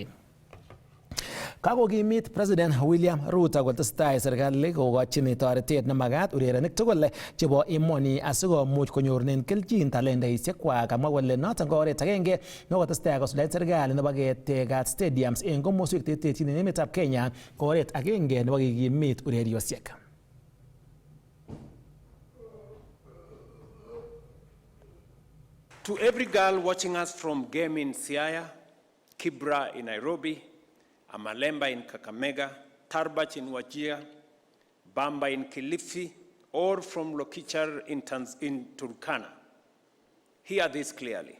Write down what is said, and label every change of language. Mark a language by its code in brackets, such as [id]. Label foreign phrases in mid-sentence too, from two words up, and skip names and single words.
[kln] Kakokimit President William Ruto kotestai serikali kokochin toretet nemagat urerenik tugul chebo emoni asikomuch konyorunen keljin talendaisiekwak. Kamwa kole noton ko oret agenge nekotestai kosuldaen serikali nebo ketekat stadiums en komoswek terterchin en emetab Kenya ko oret agenge nebo kikimit ureriosiek. [en] To every girl watching us from Game in Siaya, Kibra in Nairobi, Amalemba in Kakamega, Tarbach in Wajir, Bamba in Kilifi, or from Lokichar in Turkana, hear this clearly.